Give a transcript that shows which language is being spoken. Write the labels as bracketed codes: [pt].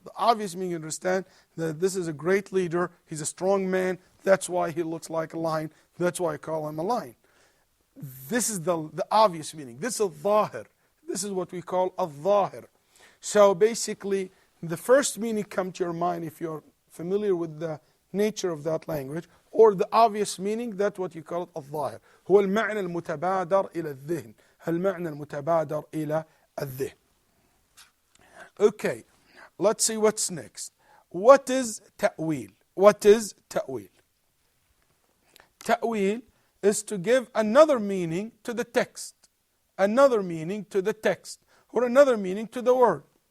[en] The obvious meaning, you understand that this is a great leader, he's a strong man, that's why he looks like a lion, that's why I call him a lion. This is the obvious meaning. This is al-zahir. This is what we call al-zahir. So basically, the first meaning come to your mind if you're familiar with the nature of that language, or the obvious meaning, that's what you call it al-zahir. [ar] هو المعنى المتبادر إلى الذهن. المعنى المتبادر إلى الذهن. [en] Okay, let's see what's next. What is ta'wil? What is ta'wil? Ta'wil is to give another meaning to the text. Another meaning to the text. Or another meaning to the word.